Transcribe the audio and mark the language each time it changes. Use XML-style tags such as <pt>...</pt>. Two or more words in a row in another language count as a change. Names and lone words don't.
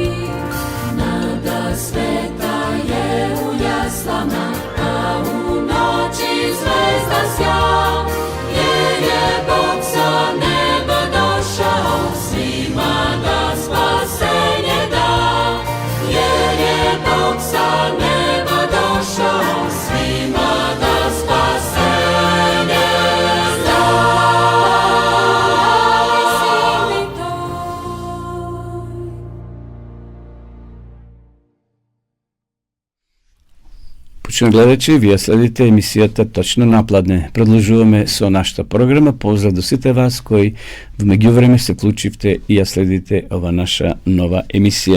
<sr>Nada sveta je u jaslama, a u noći zvezda sja, jer je Bog sa neba došao, svima da spasenje da, jer je Bog sa neba došao, svima da spasenje da.</sr> <mk>Почнем гледачи, вие следите емисијата Точно напладне. Продолжуваме со нашата програма. Поздрав до сите вас кои во меѓувреме се вклучивте и ја следите ова наша нова емисија.</mk>